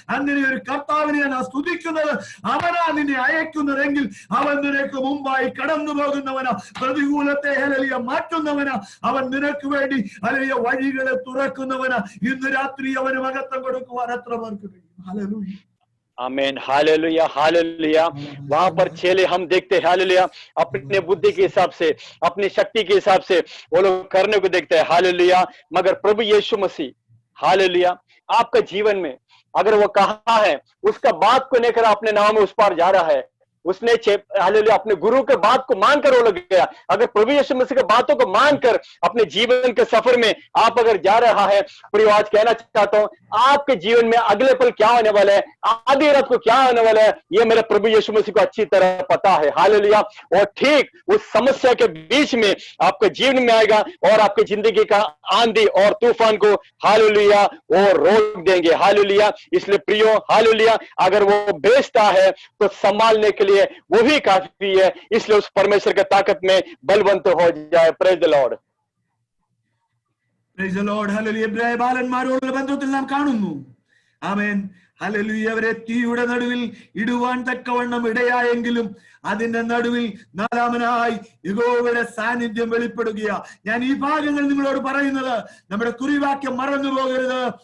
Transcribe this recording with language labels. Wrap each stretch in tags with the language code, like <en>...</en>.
<ml>അങ്ങനെ ഒരു കർത്താവിനെ ഞാൻ സ്തുതിക്കുന്നത്. അവനാ നിന്നെ അയക്കുന്നതെങ്കിൽ അവൻ നിനക്ക് മുമ്പായി കടന്നു പോകുന്നവനാ. പ്രതികൂലത്തെ ഹല്ലേലൂയ മാറ്റുന്നവനാ. അവൻ നിനക്ക് വേണ്ടി ഹല്ലേലൂയ വഴികളെ തുറക്കുന്നവനാ. ഇന്ന് രാത്രി അവന് മഹത്വം കൊടുക്കുവാൻ എത്ര പേർക്ക് കഴിയും? ഹല്ലേലൂയ,</ml> <hi>आमीन, हालेलुया, हालेलुया। वहां पर चेले हम देखते हैं हालेलुया अपने बुद्धि के हिसाब से, अपनी शक्ति के हिसाब से वो लोग करने को देखते हैं हालेलुया। मगर प्रभु यीशु मसीह हालेलुया आपका जीवन में अगर वो कहा है उसका बात को लेकर अपने नाम में उस पार जा रहा है, उसने हालेलुया अपने गुरु के बात को मानकर वो लग गया। अगर प्रभु यीशु मसीह की बातों को मानकर अपने जीवन के सफर में आप अगर जा रहा है, प्रिय आज कहना चाहता हूं आपके जीवन में अगले पल क्या होने वाला है, आधी रात को क्या होने वाला है, ये मेरे प्रभु यीशु मसीह को अच्छी तरह पता है हालेलुया। और ठीक उस समस्या के बीच में आपके जीवन में आएगा और आपकी जिंदगी का आंधी और तूफान को हालेलुया वो रोक देंगे हालेलुया। इसलिए प्रियो हालेलुया अगर वो बेचता है तो संभालने के लिए वो भी काफी है। इसलिए उस परमेश्वर के ताकत में बलवंत हो जाए।</hi> <en>Praise the Lord, praise the Lord. Hallelujah.</en> <ml>എബ്രായ ബാലന്മാരോടുള്ള ബന്ധത്തിൽ നാം കാണുന്നു ആമേൻ ഹല്ലേലൂയ അവരെ തീയുടെ നടുവിൽ ഇടുവാൻ തക്കവണ്ണം ഇടയായെങ്കിലും അതിന്റെ നടുവിൽ നാലാമനായി യഹോവയുടെ സാന്നിധ്യം വെളിപ്പെടുകയാ. ഞാൻ ഈ ഭാഗങ്ങൾ നിങ്ങളോട് പറയുന്നത് നമ്മുടെ കുറിവാക്യം മറന്നു പോകരുത്.</ml>